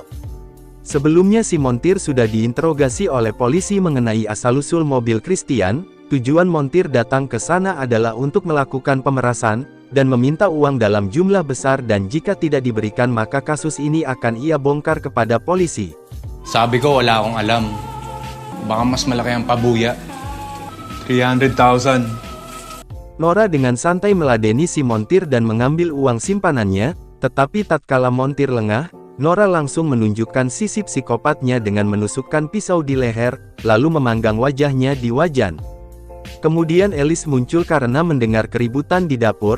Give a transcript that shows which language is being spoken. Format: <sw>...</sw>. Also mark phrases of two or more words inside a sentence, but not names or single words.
<id>Sebelumnya si montir sudah diinterogasi oleh polisi mengenai asal-usul mobil Christian. Tujuan montir datang ke sana adalah untuk melakukan pemerasan, dan meminta uang dalam jumlah besar dan jika tidak diberikan maka kasus ini akan ia bongkar kepada polisi.</id> <tl>Sabi ko wala akong alam. Baka mas malaki ang pabuya. 300,000.</tl> <id>Nora dengan santai meladeni si montir dan mengambil uang simpanannya, tetapi tatkala montir lengah, Nora langsung menunjukkan sisi psikopatnya dengan menusukkan pisau di leher, lalu memanggang wajahnya di wajan. Kemudian Alice muncul karena mendengar keributan di dapur.</id>